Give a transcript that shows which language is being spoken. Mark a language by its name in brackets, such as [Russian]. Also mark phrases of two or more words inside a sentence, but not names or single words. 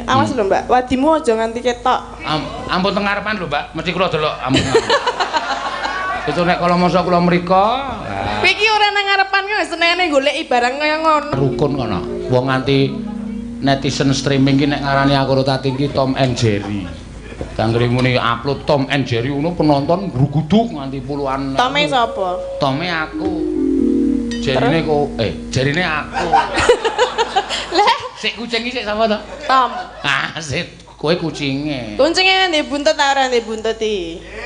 [Javanese] Awas lho Mbak, wadimu aja nganti ketok. Ampun teng ngarepan lho Mbak, mesti kula delok ampun. Itu nek kala masa kula mriko. Kowe iki ora nang ngarepan ki senengane goleki barang kaya ngono. Rukun kono. Wong nganti [English] netizen streaming [Javanese] ki nek ngarani aku Tati ki Tom and Jerry. Tanggri muni upload Tom and Jerry ngono penonton gruguduk nganti puluhan. Tome sapa? Tome aku. Jerine kok jerine aku. Lah, sik kucing iki sik sapa to? Tom. Ah, sik kowe kucinge. Kucinge ndek buntut ta ora ndek buntut iki?